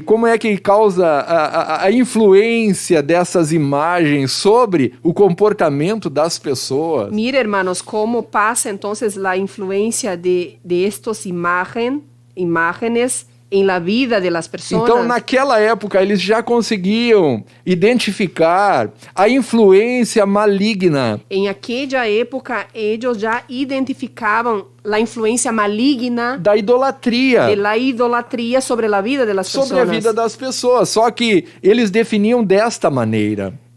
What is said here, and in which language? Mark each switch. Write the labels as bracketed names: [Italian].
[Portuguese] Como é que causa a influência dessas imagens sobre o comportamento das pessoas? [Spanish] Mira, hermanos, cómo pasa entonces la influencia de estos imágenes en la vida de las personas. [Portuguese] Então, naquela época, eles já conseguiam identificar a influência maligna. [Spanish] En aquella época, ellos ya identificaban la influencia maligna [Portuguese] Da idolatria. [Spanish] de la idolatría sobre la vida de las [Portuguese] Sobre a [Spanish] personas. [Portuguese] vida das pessoas. Só que eles definiam desta maneira.